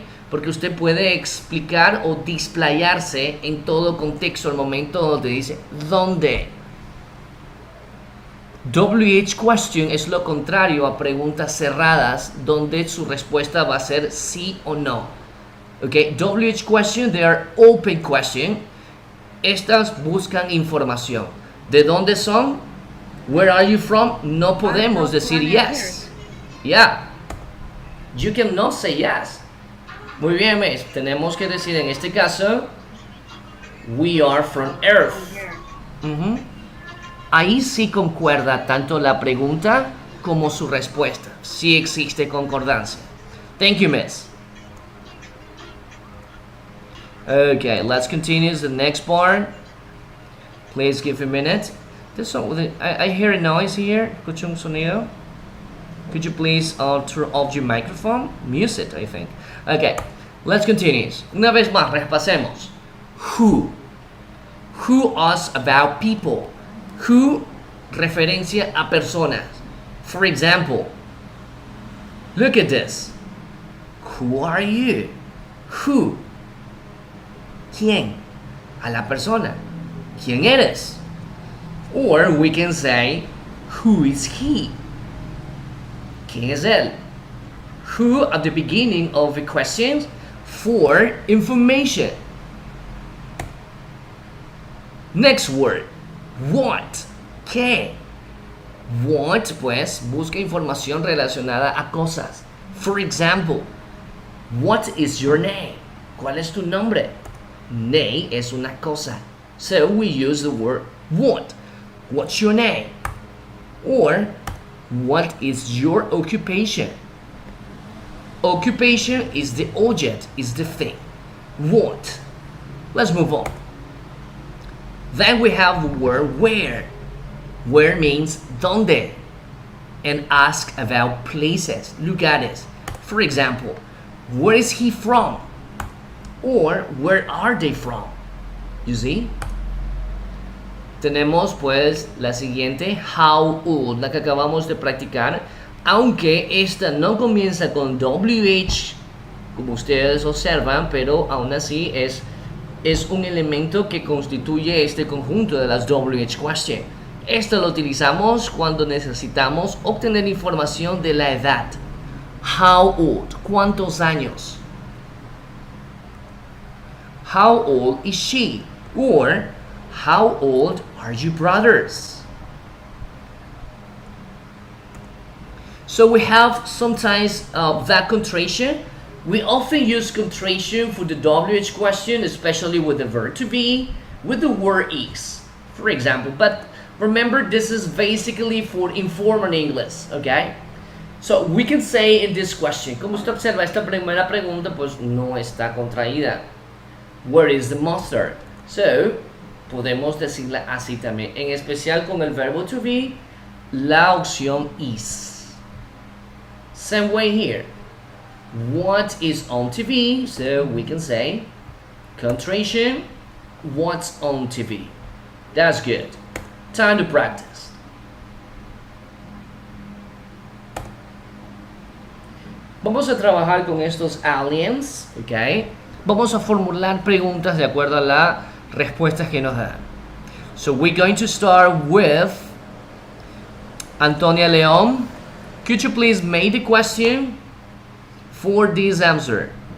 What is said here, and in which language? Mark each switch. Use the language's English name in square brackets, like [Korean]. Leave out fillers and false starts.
[Spanish] Porque usted puede explicar o displayarse en todo contexto al momento donde dice ¿dónde? WH question es lo contrario a preguntas cerradas donde su respuesta va a ser sí o no. ¿Ok? [English] WH question, they are open question. [Spanish] Estas buscan información. ¿De dónde son? [English] Where are you from? [Spanish] No podemos decir yes. Yeah. [English] You cannot say yes. [Spanish] Muy bien, [English] Miss. [Spanish] Tenemos que decir en este caso, [English] we are from Earth. [Spanish] Ahí sí concuerda tanto la pregunta como su respuesta. Sí existe concordancia. [English] Thank you, Miss. Okay, let's continue the next part. Please give a minute. I hear a noise here. [Spanish] Escucho un sonido. [English] Could you please turn off your microphone? Mute it, I think. Okay, let's continue. [Spanish] Una vez más, repasemos. [English] Who. Who us about people. [Spanish] Who, referencia a personas. [English] For example, look at this. Who are you? Who. [Spanish] ¿Quién? A la persona. ¿Quién eres? [English] Or we can say, who is he? [Spanish] ¿Quién es él? [English] Who at the beginning of the question for information. Next word. What? ¿Qué? [Spanish] What, pues, busca información relacionada a cosas. [English] For example, what is your name? [Spanish] ¿Cuál es tu nombre? Name es una cosa. [English] So we use the word what. What's your name? Or, what is your occupation? Occupation is the object, is the thing. What? Let's move on. Then we have the word where. Where means donde. And ask about places, lugares. For example, where is he from? Or where are they from? You see? [Spanish] tenemos pues la siguiente, how old, la que acabamos de practicar, aunque esta no comienza con WH, como ustedes observan, pero aún así es un elemento que constituye este conjunto de las WH question. Esto lo utilizamos cuando necesitamos obtener información de la edad. [English] How old, [Spanish] ¿cuántos años? [English] How old is she? Or, how old are you brothers? So we have sometimes that contraction. We often use contraction for the WH question, especially with the verb to be, with the word is, for example. But remember, this is basically for informal English, okay? So we can say in this question, [Spanish] como usted observa, esta primera pregunta pues no está contraída. [English] Where is the mustard? So, [Spanish] podemos decirla así también, en especial con el verbo to be, la opción is. [English] Same way here. What is on TV? So we can say contraction, what's on TV. That's good. Time to practice. [Spanish] Vamos a trabajar con estos aliens, ¿ok? Vamos a formular preguntas de acuerdo a las respuestas que nos dan. [English] So we're going to start with Antonia León. Could you please make the question for this answer?